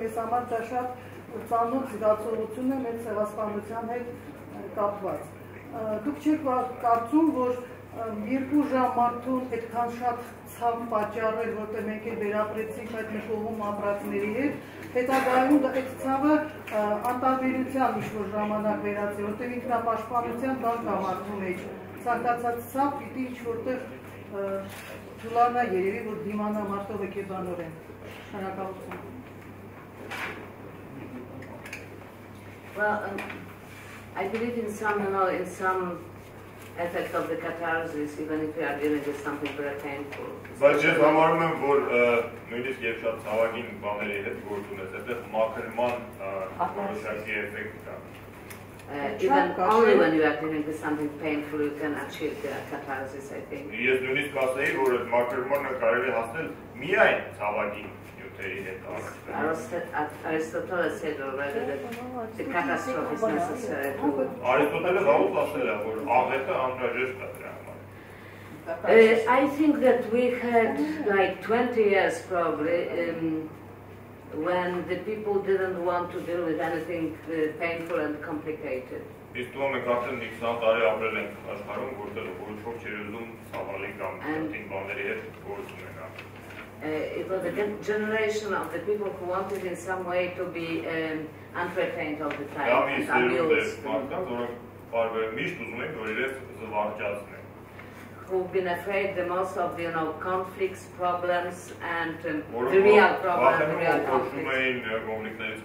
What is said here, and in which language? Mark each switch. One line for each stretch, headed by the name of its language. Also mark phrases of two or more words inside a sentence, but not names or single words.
Armenian: մեզ համար դա շատ ծանր զգացողություն է մեր ցեղասպանության հետ կապված։ Դուք չեք կարծում, որ 2 ժամ մարդուն այդքան շատ ցավ պատճառել, որտեղ մենք էլ վերապրեցինք այդ նշողում ապրածների հետ, հետագայում այդ ցավը անտարբերության ինչ-որ ժամանակ վերածի, որտեղ ինքնապաշտպանության բան կա մարդու մեջ, ցանկացած ցավ պիտի ինչ-որտեղ ջուլանա երևի, որ դիմանա մարդով հոգեբանորեն։ Շնորհակալություն։
English: Well, I believe in some, in some effect of the catharsis, even if we are dealing with something very painful.
Armenian: Բայց ես համարում եմ, որ նույնիսկ երբ շատ ցավագին բաների հետ գործ ունես, այդտեղ մաքրման որոշակի էֆեկտ կա։
English: Even only when you are dealing with something painful, you can achieve the catharsis, I think.
Armenian: Ես նույնիսկ ասեի, որ այդ մաքրմանը կարելի հասնել միայն ցավագին նյութերի հետ։
English: Aristotle said already that the catastrophe is necessary to...
Armenian: Aristotle վաղուց ասել է, որ աղետը անհրաժեշտ է դրա համար։
English: I think that we had like 20 years probably when the people didn't want to deal with anything painful and complicated.
Armenian: Իսկ դու մենք արդեն 20 տարի ապրել ենք աշխարհում, որտեղ ոչ ոք չէր ուզում ցավալի կամ քնին բաների հետ գործ ունենալ։
English: It was a generation of the people who wanted in some way to be entertained all the time and amused. Who've been afraid the most of conflicts, problems, and the real problems, the real conflicts.